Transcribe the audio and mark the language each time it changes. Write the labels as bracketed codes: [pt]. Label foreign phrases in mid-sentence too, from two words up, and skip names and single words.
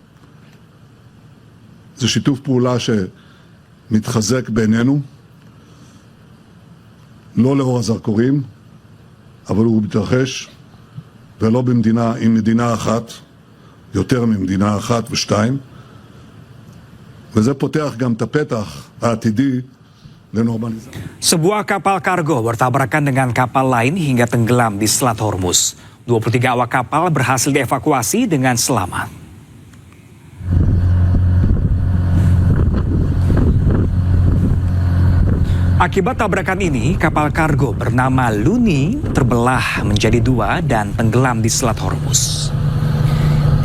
[he] זה שיתוף פעולה שמתחזק בינינו, לא לאור הזרקורים, אבל הוא מתרחש, ולא במדינה, עם מדינה אחת, יותר ממדינה אחת ושתיים, וזה פותח גם את הפתח העתידי לנורמליזציה. [id] Sebuah kapal kargo bertabrakan dengan kapal lain hingga tenggelam di Selat Hormuz. 23 awak kapal berhasil dievakuasi dengan selamat. Akibat tabrakan ini, kapal kargo bernama Luni terbelah menjadi dua dan tenggelam di Selat Hormuz.